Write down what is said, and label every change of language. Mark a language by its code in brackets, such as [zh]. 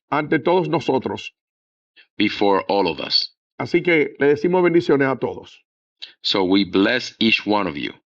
[es] ante todos nosotros. [en] before all of us. [es] Así que le decimos bendiciones a todos. [en] So we bless each one of you.